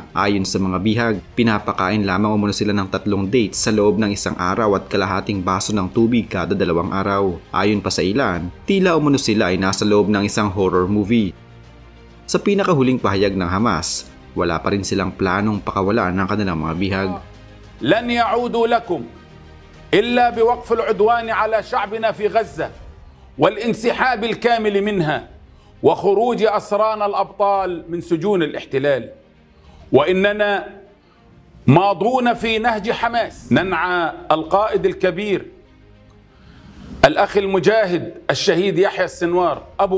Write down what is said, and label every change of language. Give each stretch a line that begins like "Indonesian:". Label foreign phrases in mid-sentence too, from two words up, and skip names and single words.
Filipino: Ayon sa mga bihag, pinapakain lamang umano sila ng 3 dates sa loob ng 1 araw at kalahating baso ng tubig kada 2 araw. Ayon pa sa ilan, tila umano sila ay nasa loob ng isang
English: horror movie.
Filipino: Sa pinakahuling pahayag ng Hamas, wala pa rin silang planong pakawalan ng kanilang mga bihag.
Arabic: لن يعودوا لكم إلا بوقف العدوان على شعبنا في غزة والانسحاب الكامل منها وخروج أسرانا الأبطال من سجون الاحتلال وإننا ماضون في نهج حماس ننعى القائد الكبير الأخ المجاهد الشهيد يحيى السنوار أبو